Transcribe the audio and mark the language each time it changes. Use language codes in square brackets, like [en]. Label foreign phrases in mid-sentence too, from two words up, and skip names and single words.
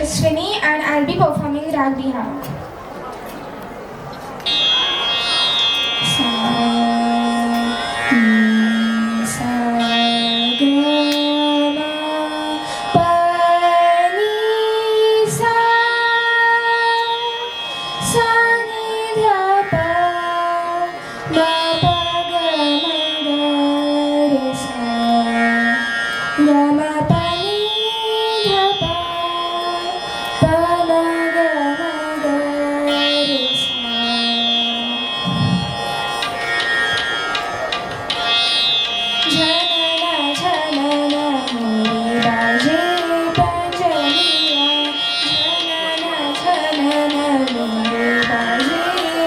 [en] Yashwini and I'll be performing Rag Bihar. [hi] Sa, ni, sa, ga, ma, pa, ni, sa, ni, dha, pa, ma, pa, ga, ma, ga, re, sa, ga, ma, pa, ni, dha, pa, pa, ma, ga, ma, ga, re, sa. झनना झनना मोरे बाजे पंजनिया झनना झनना मोरे बाजे